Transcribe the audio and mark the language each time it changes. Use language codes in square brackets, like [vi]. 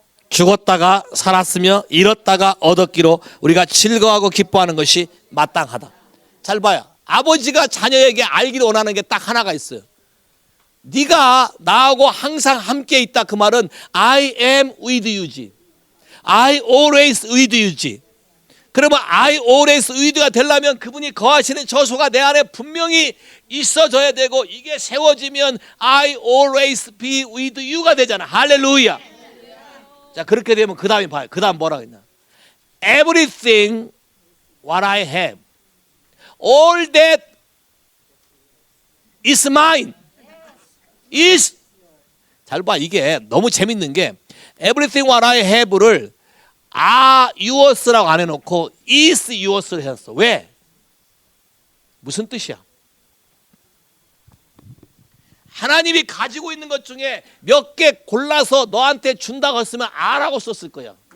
[ko] 죽었다가 살았으며 잃었다가 얻었기로 우리가 즐거워하고 기뻐하는 것이 마땅하다. 잘 봐요. 아버지가 자녀에게 알기를 원하는 게 딱 하나가 있어요. 네가 나하고 항상 함께 있다. 그 말은 [en] I am with you [ko] 지. [en] I always with you [ko] 지. 그러면 [en] I always with you [ko] 가 되려면 그분이 거하시는 저소가 내 안에 분명히 있어져야 되고, 이게 세워지면 [en] I always be with you [ko] 가 되잖아. 할렐루야. 자, 그렇게 되면 그 다음에 봐요. 그 다음 뭐라고 했나? [en] Everything what I have, all that is mine. is. [ko] 잘 봐, 이게 너무 재밌는 게 [en] everything what I have [ko] 를 [en] are yours [ko] 라고 안 해놓고 [en] is yours [ko] 를 했어. 왜? 무슨 뜻이야? 하나님이 가지고 있는 것 중에 몇 개 골라서 너한테 준다고 했으면 a라고 썼을 거야.